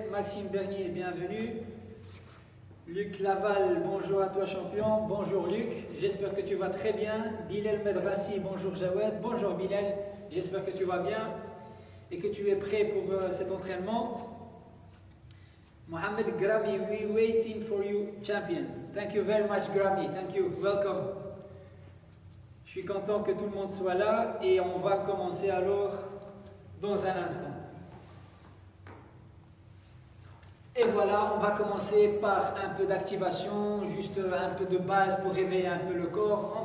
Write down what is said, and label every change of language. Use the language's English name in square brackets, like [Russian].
[French] Maxime Bernier, bienvenue. Luc Laval, bonjour à toi champion. Bonjour Luc, j'espère que tu vas très bien. Bilal Medrassi, bonjour Jawed. Bonjour Bilal. J'espère que tu vas bien et que tu es prêt pour cet entraînement. [English] Mohamed Grami, we waiting for you, champion. Thank you very much, Grami. Thank you. Welcome. [French] Je suis content que tout le monde soit là et on va commencer alors dans un instant. Et voilà, on va commencer par un peu d'activation, juste un peu de base pour réveiller un peu le corps.